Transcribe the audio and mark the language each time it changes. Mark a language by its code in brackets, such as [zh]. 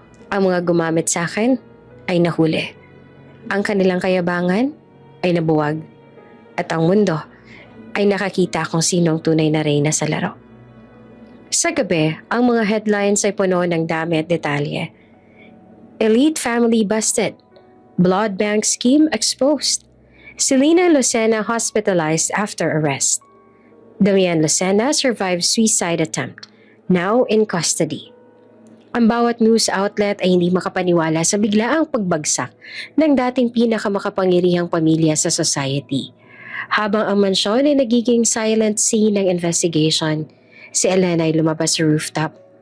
[tl] Ang mga gumamit sa akin ay nahuli. Ang kanilang kayabangan ay nabuwag. At ang mundo ay nakakita kung sino ang tunay na reyna sa laro. Sa gabi, ang mga headlines ay puno ng dami at detalye. [en] Elite family busted. Blood bank scheme exposed. Selena Lucena hospitalized after arrest. Damian Lucena survived suicide attempt. Now in custody. [tl] Ang bawat news outlet ay hindi makapaniwala sa biglaang pagbagsak ng dating pinakamakapangyarihang pamilya sa society. Habang ang mansyon ay nagiging silent scene ng investigation, si Elena ay lumabas sa rooftop.